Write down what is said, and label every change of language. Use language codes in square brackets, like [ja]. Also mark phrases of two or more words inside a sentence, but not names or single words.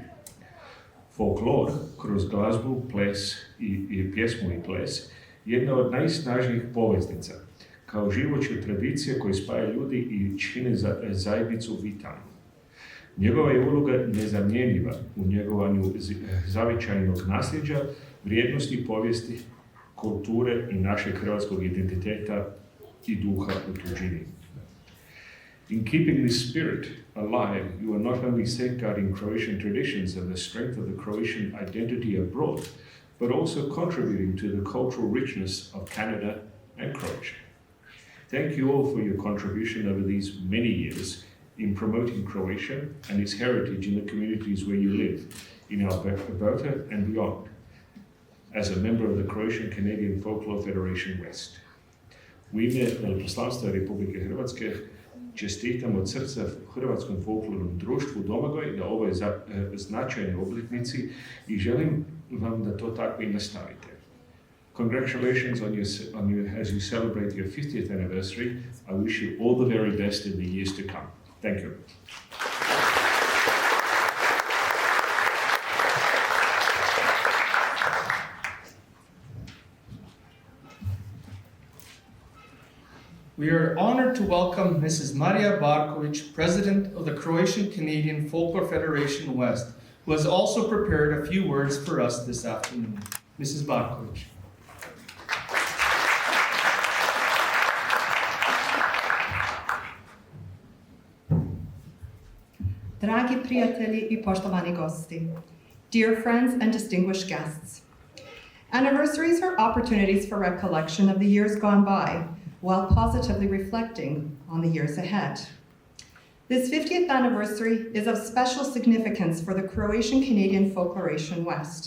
[hr] Folklor kroz glazbu, ples i pjesmu i ples jedna od najsnažnijih poveznica, kao živouća tradicija koja spaja ljudi i čine zajednicu vitalnu. Njegova je uloga nezamjenjiva u njegovanju zavičajnog nasljeđa, vrijednosti povijesti, kulture i našeg hrvatskog identiteta i duha u tuđini. [en] In keeping this spirit alive, you are not only safeguarding Croatian traditions and the strength of the Croatian identity abroad, but also contributing to the cultural richness of Canada and Croatia. Thank you all for your contribution over these many years in promoting Croatia and its heritage in the communities where you live, in Alberta and beyond, as a member of the Croatian Canadian Folklore Federation West. [hr] U ime Veleposlanstva Republike Hrvatske čestitam od srca Hrvatskom folklornom društvu Domagoj na ovoj značajnoj obljetnici i želim vam da to tako i nastavite. [en] Congratulations as you celebrate your 50th anniversary. I wish you all the very best in the years to come. Thank you. We are honored to welcome Mrs. Marija Barković, President of the Croatian Canadian Folklore Federation West, who has also prepared a few words for us this afternoon. Mrs. Barković. [hr] Dragi prijatelji i poštovani gosti, [en] dear friends and distinguished guests. Anniversaries are opportunities for recollection of the years gone by, while positively reflecting on the years ahead. This 50th anniversary is of special significance for the Croatian Canadian Folkloration West.